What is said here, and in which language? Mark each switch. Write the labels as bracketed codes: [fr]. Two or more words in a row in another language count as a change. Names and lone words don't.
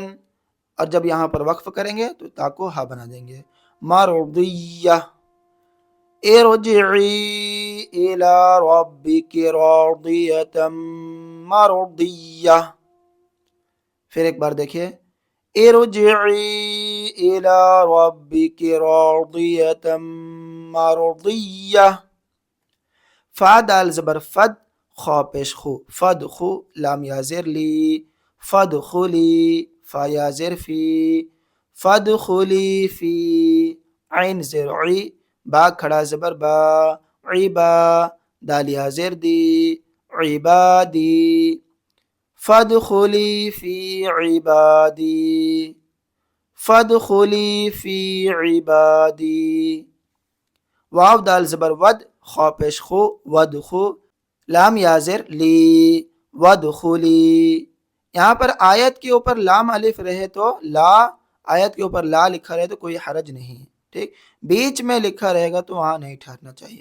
[ur] اور جب یہاں پر وقف کریں گے تو تا کو ہا بنا دیں گے [ar] مرضیہ ارجعی الى ربک راضیۃ مرضیہ. [ur] پھر ایک بار دیکھیے [ar] ارجعی الى ربک راضیۃ مرضیہ. [ur] فا دال زبر فد خا پیش خو فد خو لام یا زیر لی فد خلی فا یا زیر فی فد خلی فی عین زیر عی با کھڑا زبر با عبا دال یا زیر دی عبادی [ar] فد خلی فی عبادی فد خلی فی عبادی. [ur] واو دال زبر ود خا پیش خو ود خو لام یا زیر لی ود خلی. یہاں پر آیت کے اوپر لام الف رہے تو لا آیت کے اوپر لا لکھا رہے تو کوئی حرج نہیں ٹھیک بیچ میں لکھا رہے گا تو وہاں نہیں ٹھہرنا چاہیے.